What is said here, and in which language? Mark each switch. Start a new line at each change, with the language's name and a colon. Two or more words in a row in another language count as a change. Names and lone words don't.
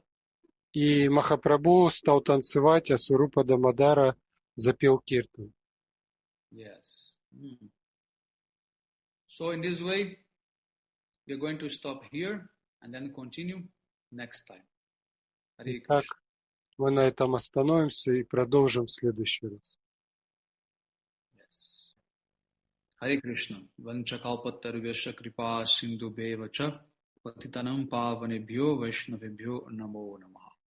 Russian: И Махапрабху стал танцевать, а Сварупа Дамодара запел киртан.
English: Yes. So in this way, we are going to stop here and then continue next time. Hare
Russian: Итак,
English: Krishna.
Russian: мы на этом остановимся и продолжим в следующий раз.
English: Yes. Hare Krishna.
Sanskrit: वाञ्छाकल्पतरुभ्यश्च कृपा सिन्धुभ्य एव च पतितानां पावनेभ्यो वैष्णवेभ्यो नमो नमः.